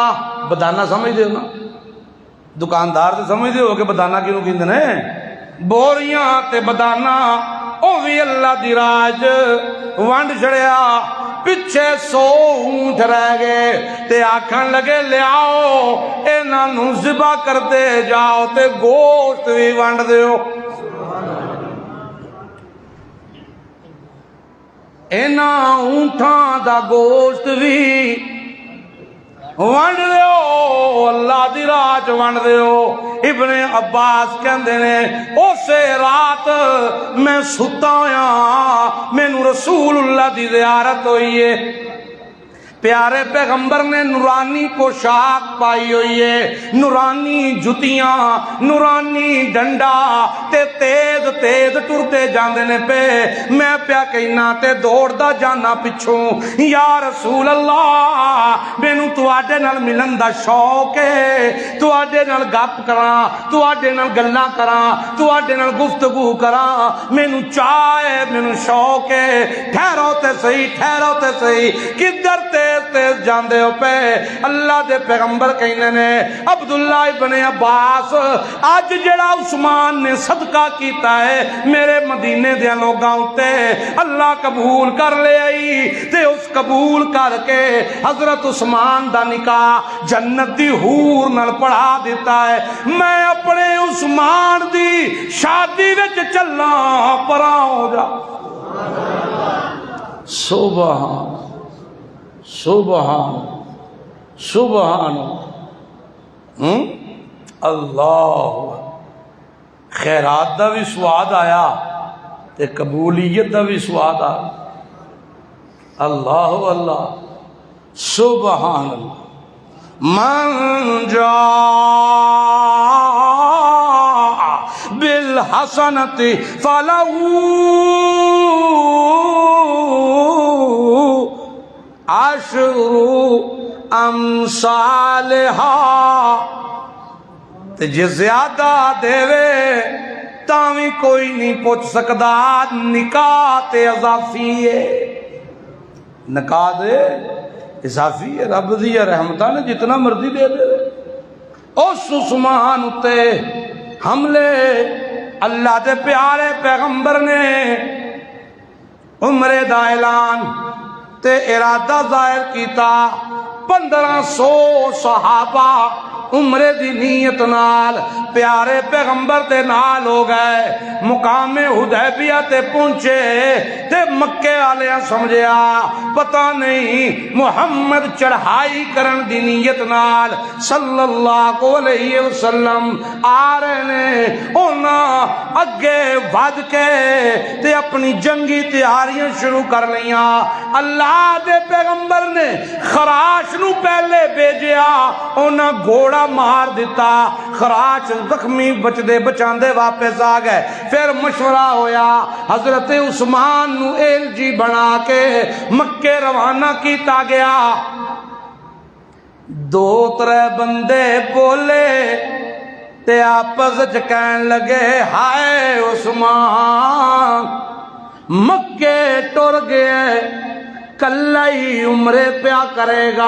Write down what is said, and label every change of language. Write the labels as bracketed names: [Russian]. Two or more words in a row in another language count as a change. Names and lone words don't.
[Punjabi] بدانا سمجھ دے نا, دکاندار تے سمجھ دے ہو کہ بدانا کیوں کہندے نے. بوریاں تے بدانا او بھی اللہ دی راج ونڈ چھڑیا. پچھے 100 اونٹ رہ گئے تے آکھن لگے لیاؤ انہاں نو ذبح کرتے جاؤ تے گوشت بھی ونڈ دیو. انہاں اونٹاں دا گوشت بھی ونڈ دیو, اللہ دی راہ چ ونڈ دیو. ابن عباس کہندے نے اسے رات میں ستا ہاں, مینوں رسول اللہ دی زیارت ہوئی ہے. پیارے پیغمبر نے نورانی پوشاک پائی ہوئی ہے، نورانی جتیاں، نورانی ڈنڈا تے تیز تیز ٹرتے جاندے نے پہ میں پیا کہنا تے دوڑ دا جانا پچھوں [Arabic] یا رسول اللہ [Punjabi] مینوں تواڈے نال ملن دا شوق ہے، تواڈے نال گپ کراں، تواڈے نال گلاں کراں، تواڈے نال گفتگو کراں، مینوں چاہ ہے، مینوں شوق ہے، ٹھہرو تے صحیح، ٹھہرو تے صحیح، کدھر تیز تیز جاندے ہو پہ؟ اللہ دے پیغمبر کہنے نے عبداللہ ابن عباس اج جڑا عثمان نے صدقہ کیتا ہے میرے مدینے دے لوگاں تے اللہ قبول کر لے آئی تے اس قبول کر کے حضرت عثمان دا نکاح جنت دی حور نال پڑھا دیتا ہے۔ میں اپنے عثمان دی شادی وچ چلنا پراں ہو جا۔ [Arabic] سبحان سبحان سبحان اللہ، [Punjabi] خیرات دا بھی سواد آیا تے قبولیت دا بھی سواد آیا۔ [Arabic] اللہ اللہ سبحان اللہ۔ من جاء بالحسنۃ فلہ عشر امثالہا، تے [Punjabi] جے زیادہ دے تاوی کوئی نہیں پوچھ سکدا، نکاح تے اضافی ہے، نکاح دے اضافی ہے، رب دی رحمتاں نے جتنا مرضی دے دے۔ اس عثمان تے حملے اللہ دے پیارے پیغمبر نے عمرے دا اعلان تے ارادہ ظاہر کیتا، 1500 صحابہ عمرے دی نیت نال پیارے پیغمبر دے نال ہو گئے، مقام حدیبیہ تے پہنچے تے مکے والے سمجھیا پتہ نہیں محمد چڑھائی کرن دی نیت نال [Arabic] صلی اللہ علیہ وسلم [Punjabi] آ رہے نے، انہاں اگے ود کے تے اپنی جنگی تیاریاں شروع کر لیاں۔ اللہ دے پیغمبر نے خراش نو پہلے بھیجیا، انہاں گھوڑا مار دیتا، خراش زخمی بچدے بچاندے واپس آ گئے۔ پھر مشورہ ہویا، حضرت عثمان نو ایلجی بنا کے مکے روانہ کیتا گیا۔ 2-3 بندے بولے تے آپس کہن لگے ہائے عثمان مکے ٹر گئے، کلہ ہی عمرے پیا کرے گا۔